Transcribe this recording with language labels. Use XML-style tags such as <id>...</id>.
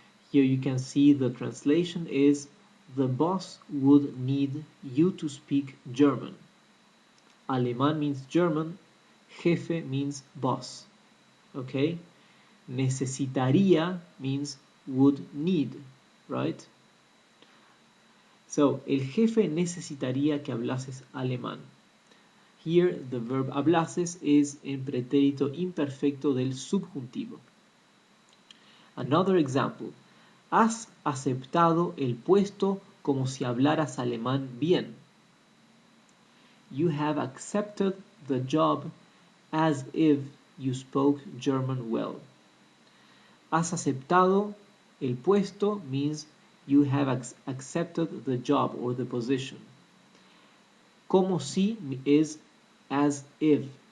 <en>Here you can see the translation is the boss would need you to speak German. Alemán means German, jefe means boss. Okay? Necesitaría means would need, right?</en> <es>So, el jefe necesitaría que hablases alemán.</es> <en>Here, the verb hablases is in pretérito imperfecto del subjuntivo. Another example.</en> <es>Has aceptado el puesto como si hablaras alemán bien.</es> <en>You have accepted the job as if you spoke German well.</en> <es>Has aceptado el puesto</es> <en>means you have accepted the job or the position. Como si is as if.</en>